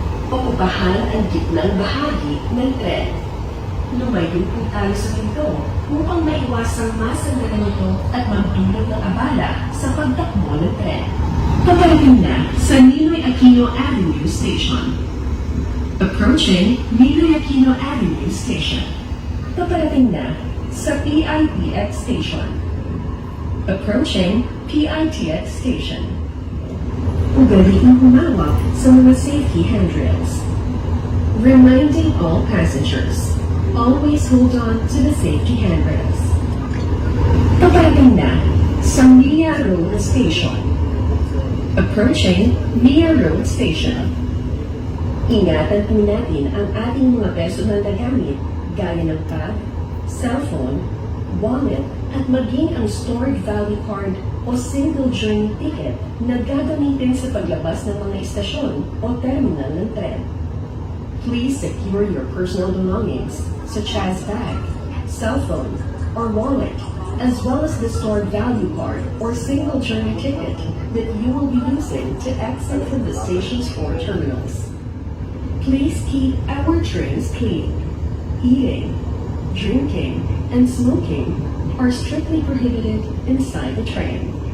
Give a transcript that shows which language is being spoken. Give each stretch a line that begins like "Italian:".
Filipino: Paupahan ang gitnang bahagi ng tren. Lumayo po tayo sa pinto upang maiwasang masandalan ito at magdulot ng abala sa pagtakbo ng tren. Paparating na sa Ninoy Aquino Avenue Station.
English: Approaching Ninoy Aquino Avenue Station.
Filipino: Paparating na sa PITX Station.
English: Approaching PITX Station.
Filipino: Ugaliing humawak sa mga safety handrails.
English: Reminding all passengers, always hold on to the safety handrails.
Filipino: Paparating na sa Mia Road Station.
English: Approaching Mia Road Station.
Filipino: Ingatan po natin ang ating mga personal na gamit gaya ng pad, cellphone, wallet, at maging ang stored value card o single journey ticket na gagamitin sa paglabas ng mga istasyon o terminal ng tren.
English: Please secure your personal belongings such as bag, cellphone, or wallet, as well as the stored value card or single journey ticket that you will be using to exit from the stations or terminals. Please keep our trains clean. Eating, drinking, and smoking are strictly prohibited inside the train.